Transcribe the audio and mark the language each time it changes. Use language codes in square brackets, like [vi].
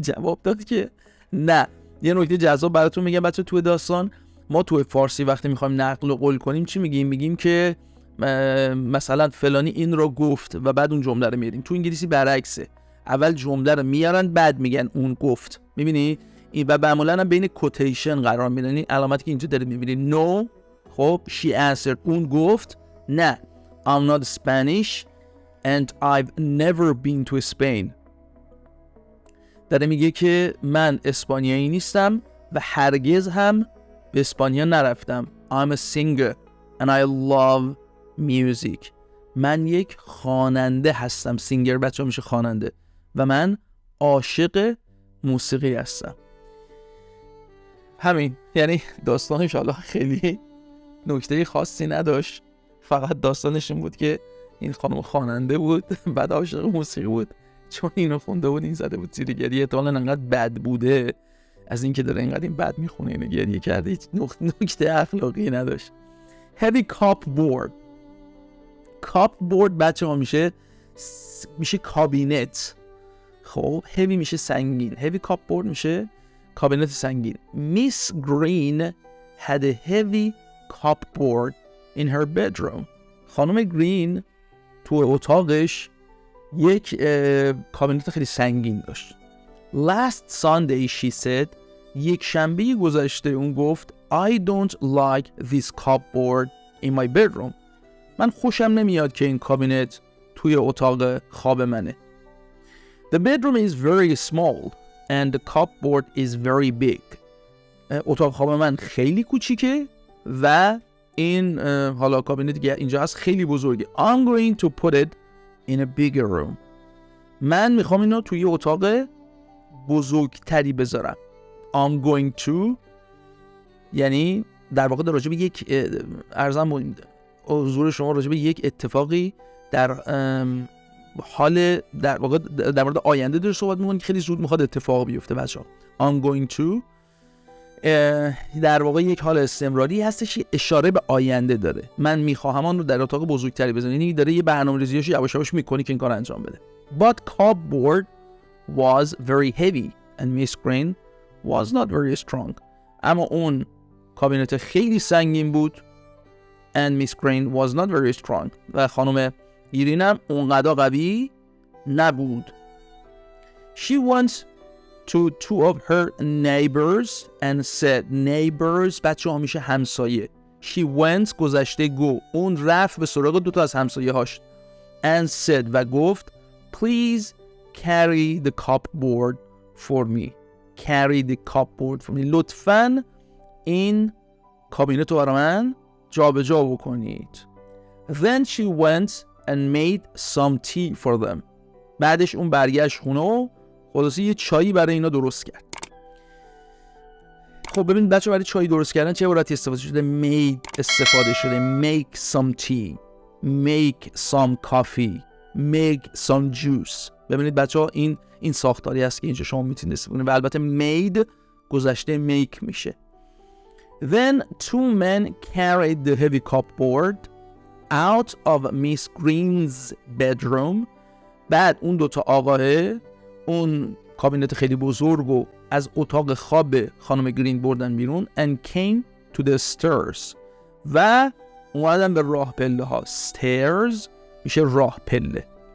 [fa] جواب داد که نه. یه نکته جذاب براتون میگم بچه، توی داستان ما توی فارسی وقتی میخوایم نقل و قول کنیم چی میگیم؟ میگیم که مثلا فلانی این رو گفت و بعد اون جمله رو میاریم. تو انگلیسی برعکسه، اول جمله رو میارن بعد میگن اون گفت. میبینی این و معمولا هم بین کوتیشن قرار میدن. این علامتی که اینجا دارید میبینید [en] no، خب she answered [fa] اون گفت نه [en] I'm not Spanish and I've never been to Spain. [fa] داره میگه که من اسپانیایی نیستم و هرگز هم به اسپانیا نرفتم. [en] I'm a singer and I love music. [fa] من یک خواننده هستم. سینگر بچه‌ها میشه خواننده و من عاشق موسیقی هستم. همین، یعنی داستانش حالا خیلی نکته خاصی نداشت، فقط داستانش این بود که این خانم خواننده بود بعد عاشق موسیقی بود، چون اینو خونده بود این زده بود زیر گریه. احتمالاً انقدر بد بوده از این که داره اینقدر این بد میخونه اینو گریه کرده، هیچ نکته اخلاقی نداشت. [en] heavy cupboard. [fa] cupboard بچه ها میشه کابینت. خب heavy میشه سنگین، heavy cupboard میشه کابینت سنگین. [en] Miss Green had a heavy cupboard in her bedroom. [fa] خانم گرین تو اتاقش یک کابینت خیلی سنگین داشت. [en] Last Sunday she said. [fa] یک شنبه گذشته اون گفت [en] I don't like this cupboard in my bedroom. [fa] من خوشم نمیاد که این کابینت توی اتاق خواب منه. [en] The bedroom is very small and the cupboard is very big. [fa] اتاق خواب من خیلی کوچیکه و این حالا کابینت که اینجا هست خیلی بزرگه. [en] I'm going to put it in a bigger room. [fa] من میخوام اینو توی اتاق بزرگتری بذارم. [en] I'm going to [fa] یعنی در واقع در راجع به یک ارزم حضور شما راجع به یک اتفاقی در حال در واقع در مورد آینده داره صحبت می‌کنه که خیلی زود میخواد اتفاق بیفته بچه‌ها. [en] I'm going to [fa] در واقع یک حال استمراری هستش، اشاره به آینده داره. من میخواهم آن رو در اتاق بزرگتری بزنم، یعنی داره یه برنامه‌ریزیش یواش یواش میکنه که این کار انجام بده. [en] But cupboard was very heavy and Miss Green was not very strong. [fa] اما اون کابینت خیلی سنگین بود [en] and Miss Green was not very strong. [fa] و خانم گرین هم اونقدر قوی نبود. [en] She went to two of her neighbors and said. [fa] neighbors بچه ها میشه همسایه. [en] She went [fa] گذشته go، اون رفت به سراغ دوتا از همسایه هاش [en] and said [fa] و گفت [en] please carry the cupboard for me. carry the cupboard for me. [fa] لطفاً این کابینت رو برای من جابجا بکنید. Then she went and made some tea for them. بعدش اون برگشت خونه و خلاصه یه چایی برای اینا درست کرد. خب ببین بچه برای چای درست کردن چه عبارتی استفاده شده؟ made استفاده شده. [en] make some tea, make some coffee, make some juice. [fa] ببینید بچه ها این ساختاری هست که اینجا شما میتونید استفاده کنید و البته made گذشته make میشه. [en] Then two men carried the heavy cupboard out of Miss Green's bedroom. [fa] بعد اون دوتا آقاه اون کابینت خیلی بزرگ و از اتاق خواب خانم گرین بردن بیرون [en] and came to the stairs. [fa] و اومدن به راه پله ها. stairs میشه راه پله.